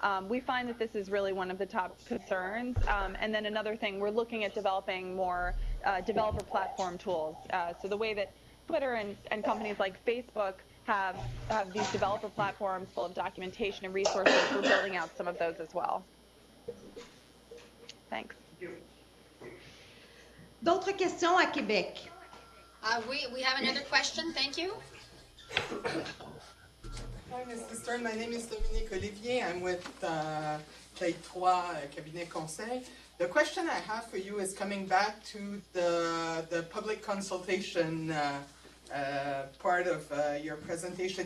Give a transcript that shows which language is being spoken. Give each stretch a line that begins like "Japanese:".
English: We find that this is really one of the top concerns. And then another thing, we're looking at developing more developer platform tools. So the way that Twitter and companies like Facebook have these developer platforms full of documentation and resources, we're building out some of those as well. Thanks.
French: D'autres questions à Québec?
English: We have another question. Thank you. Hi, Mrs. Sterne. My name is Dominique Olivier. I'm with Play 3 Cabinet Conseil. The question I have for you is coming back to the public consultation part of your presentation.